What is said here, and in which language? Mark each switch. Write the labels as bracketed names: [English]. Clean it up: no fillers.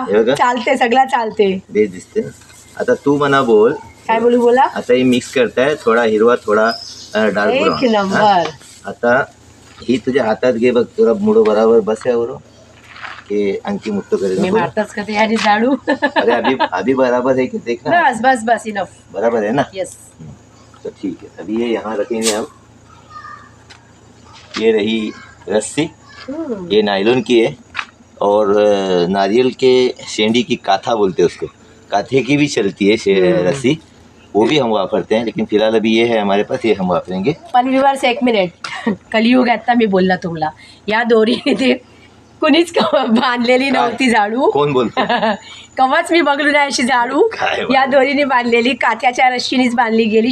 [Marathi] हे बघा. चालते सगळं चालते. बेस दिसते ना. आता तू म्हणा बोल. काय बोलू बोला. आता हे मिक्स करताय, थोडा हिरवा थोडा डार्क एक ब्राऊन. नंबर. आता ही तुझ्या हातात घे बघ, तुला मुडो बराबर बस यावर की आणखी मुठ्ठो करेल मी नको. मारताच का ते आणि झाडू. [Hindi] अरे अभी बराबर है कि देख ना. [English] बस इनफ. [Hindi] बराबर है ना. [English] Yes. [Hindi] तो ठीक है, अभी ये यहाँ रखेंगे हम. ये रही रस्सी, ये नायलॉन की है और नारियल के शेंडी की काथा बोलते हैं उसको. काथे की भी चलती है रस्सी, वो भी हम वापरते हैं. लेकिन फिलहाल अभी ये है हमारे पास, ये हम वापरेंगे. [Marathi] पण व्ह्युअर्स 1 मिनिट. कलियुग आता मी बोलला तुम्हाला या दोरीने ते कुणीच बांधलेली नव्हती झाडू. कोण बोलतो? कवाच मी बघलो नाही अशी झाडू. काय या दोरीने बांधलेली, काथ्याच्या रस्सीनीच बांधली गेली.